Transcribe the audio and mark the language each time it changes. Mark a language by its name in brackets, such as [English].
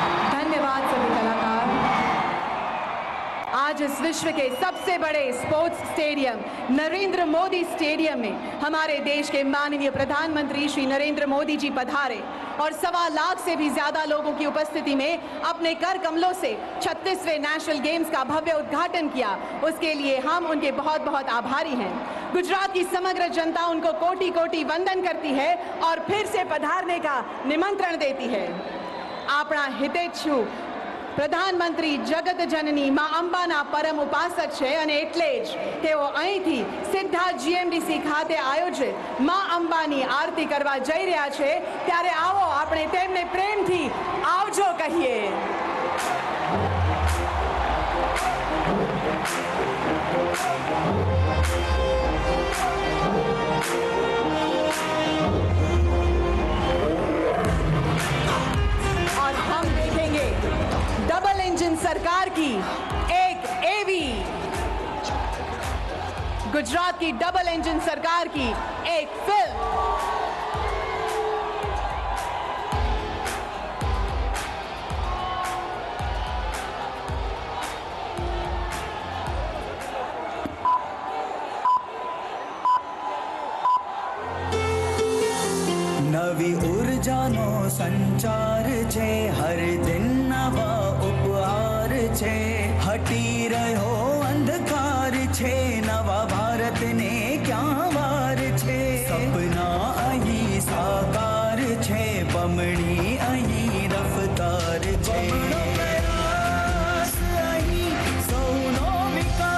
[Hindi] धन्यवाद सभी कलाकार। आज इस विश्व के सबसे बड़े sports stadium Narendra Modi stadium में हमारे देश के माननीय प्रधानमंत्री श्री नरेंद्र मोदी जी पधारे और 1.25 लाख से भी ज्यादा लोगों की उपस्थिति में अपने कर कमलों से 36वें नेशनल गेम्स का भव्य उद्घाटन किया। उसके लिए हम उनके बहुत बहुत आभारी हैं। गुजरात की समग्र जनता उनको कोटि कोटि वंदन करती है और फिर से पधारने का निमंत्रण देती है। [Gujarati] આપણા હિતેચ્છુ પ્રધાનમંત્રી જગત જનની માં અંબાના પરમ ઉપાસક છે અને એટલે જ તેઓ અહીંથી સીધા જીએમડીસી ખાતે આયોજિત માં અંબાની આરતી કરવા જઈ રહ્યા છે। ત્યારે આવો આપણે તેમને પ્રેમથી આવજો કહીએ। [Hindi] और हम देखेंगे डबल इंजन सरकार की एक एवी, गुजरात की डबल इंजन सरकार की एक फिल्म। [Gujarati] નવી ઉર્જાનો સંચાર છે હર દિન નવા ઉપહાર છે હટી રહ્યો અંધકાર છે નવા ભારતને ક્યાં વાર છે સપના અહીં સાકાર છે બમણી અહીં રફતાર છે અહીં સૌનો